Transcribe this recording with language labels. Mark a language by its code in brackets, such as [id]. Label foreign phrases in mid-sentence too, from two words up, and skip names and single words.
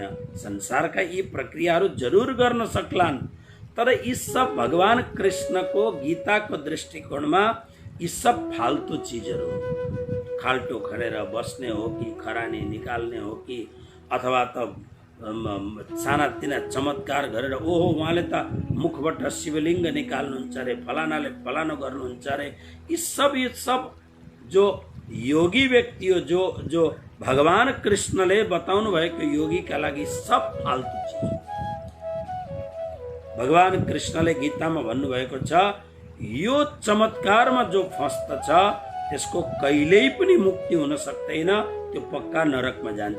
[ne] संसारका यी प्रक्रियाहरू जरुर गर्न सक्लान्, तर यी सब भगवान कृष्णको गीताको दृष्टिकोणमा यी सब फाल्तु चिजहरू, खाल्टो खनेर बस्ने हो कि खरानी निकाल्ने हो कि अथवा त सानातिना चमत्कार गरेर ओहो उहाँले त मुखबाट शिवलिङ्ग निकाल्नुहुन्छ अरे, फलानाले फलानो गर्नुहुन्छ अरे, [hi] ये सब जो योगी व्यक्ति [ne] हो, जो भगवान कृष्णले बताउनु भएको योगीका लागि सब फाल्तु चिज। भगवान कृष्णले गीतामा भन्नुभएको छ यो चमत्कारमा जो फस्दछ त्यसको कहिल्यै पनि मुक्ति हुन सक्दैन, त्यो पक्का नरकमा जान्छ।